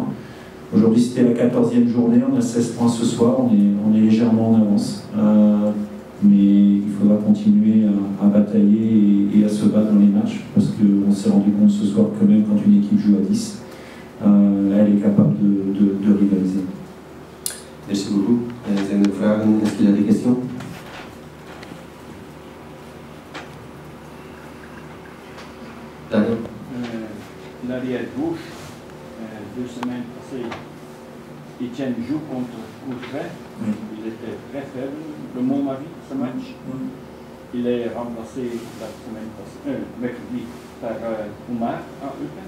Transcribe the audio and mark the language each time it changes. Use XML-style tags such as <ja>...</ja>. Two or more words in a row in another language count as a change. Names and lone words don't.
<fr>Aujourd'hui c'était la 14e journée, on a 16 points ce soir, on est légèrement en avance. Mais il faudra continuer à batailler et à se battre dans les matchs, parce qu'on s'est rendu compte ce soir que même quand une équipe joue à 10, elle est capable de rivaliser. Merci beaucoup.</fr> <nl>Zijn er vragen?</nl> <fr>Est-ce qu'il y a des questions? Daniel. L'arrière gauche, 2 semaines passées, Etienne joue contre Courtrai. Oui. Il était très faible, de mon avis, ce match. Il est remplacé la semaine passée, mercredi, par Oumar à Eupen.</fr>